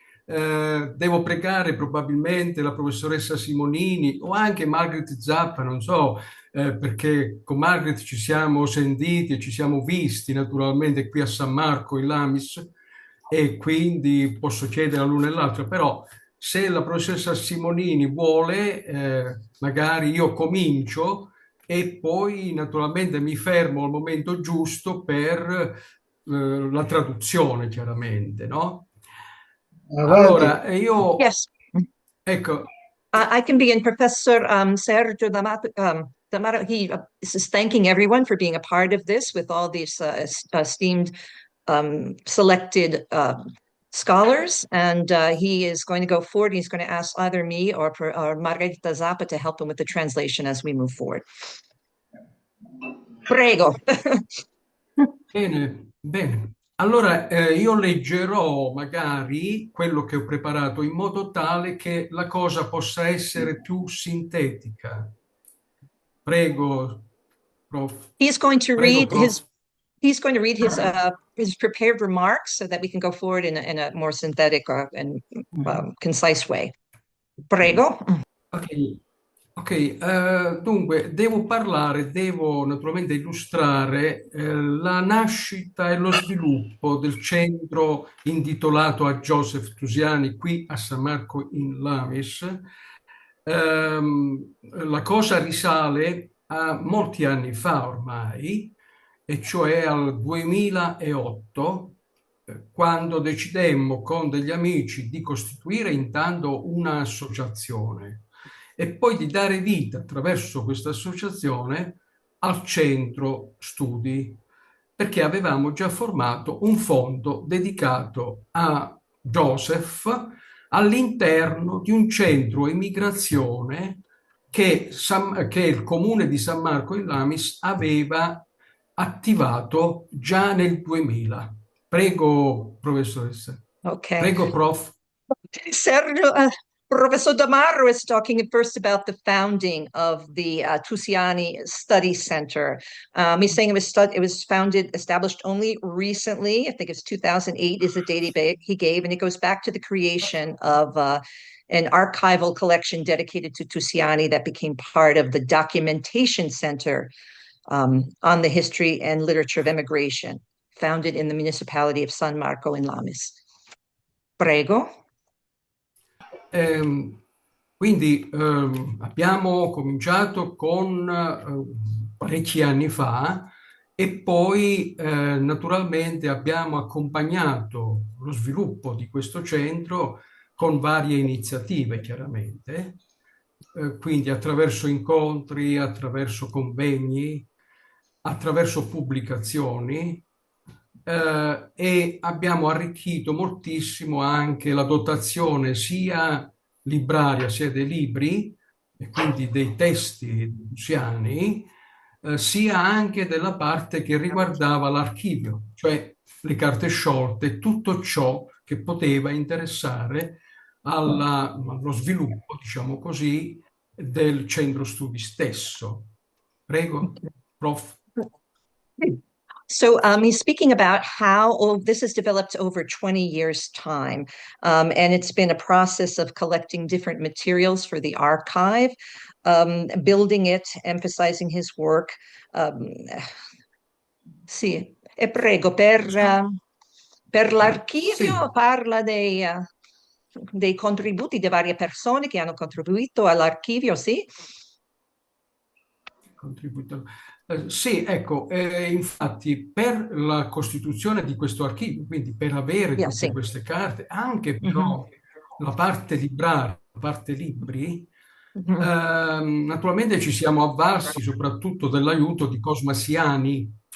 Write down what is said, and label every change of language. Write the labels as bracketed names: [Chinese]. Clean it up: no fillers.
[Italian] Devo pregare probabilmente la professoressa Simonini o anche Marguerite Zappa, non so, perché con Margaret ci siamo sentiti e ci siamo visti naturalmente qui a San Marco in Lamis, e quindi posso chiedere all'uno e all'altro, però se la professoressa Simonini vuole, magari io comincio e poi naturalmente mi fermo al momento giusto per la traduzione, chiaramente, no? Allora, io... [English] Yes. [Italian] Ecco. [English] I can begin. Professor Sergio D'Amaro, he is thanking everyone for being a part of this with all these esteemed selected scholars, and he is going to go forward. He's going to ask either me or Marguerite Zappa to help him with the translation as we move forward. [Italian] Prego. Bene. Allora, io leggerò magari quello che ho preparato in modo tale che la cosa possa essere più sintetica. Prego, Prof. [English] He's going to read [Italian] Prof. [English] He's going to read his prepared remarks so that we can go forward in a more synthetic and concise way. [Italian] Prego. Ok, dunque devo naturalmente illustrare la nascita e lo sviluppo del centro intitolato a Joseph Tusiani qui a San Marco in Lamis. La cosa risale a molti anni fa ormai, e cioè al 2008, quando decidemmo con degli amici di costituire intanto un'associazione e poi di dare vita attraverso questa associazione al Centro Studi, perché avevamo già formato un fondo dedicato a Joseph all'interno di un centro immigrazione che il comune di San Marco in Lamis aveva attivato già nel 2000. Prego, professoressa. [English] Okay. [Italian] Prego, prof. Sergio, [English] Professor Damarro is talking first about the founding of the Tusiani Study Center. He's saying it was established only recently. I think it's 2008 is the date he gave, and it goes back to the creation of an archival collection dedicated to Tusiani that became part of the Documentation Center on the History and Literature of Immigration, founded in the municipality of San Marco in Lamis. [Italian] Prego. Quindi abbiamo cominciato con parecchi anni fa e poi naturalmente abbiamo accompagnato lo sviluppo di questo centro con varie iniziative, chiaramente, quindi attraverso incontri, attraverso convegni, attraverso pubblicazioni. E abbiamo arricchito moltissimo anche la dotazione sia libraria, sia dei libri, e quindi dei testi tusiani, sia anche della parte che riguardava l'archivio, cioè le carte sciolte, tutto ciò che poteva interessare allo sviluppo, diciamo così, del centro studi stesso. Prego, prof. [English] So he's speaking about how this has developed over 20 years' time, and it's been a process of collecting different materials for the archive, building it, emphasizing his work. [Italian] Sì, e prego, per l'archivio parla dei contributi di varie persone che hanno contribuito all'archivio, sì? Contribuito. Sì, ecco, infatti per la costituzione di questo archivio, quindi per avere tutte queste carte, anche però la parte libraria, la parte libri, naturalmente ci siamo avvalsi soprattutto dell'aiuto di Cosma Siani,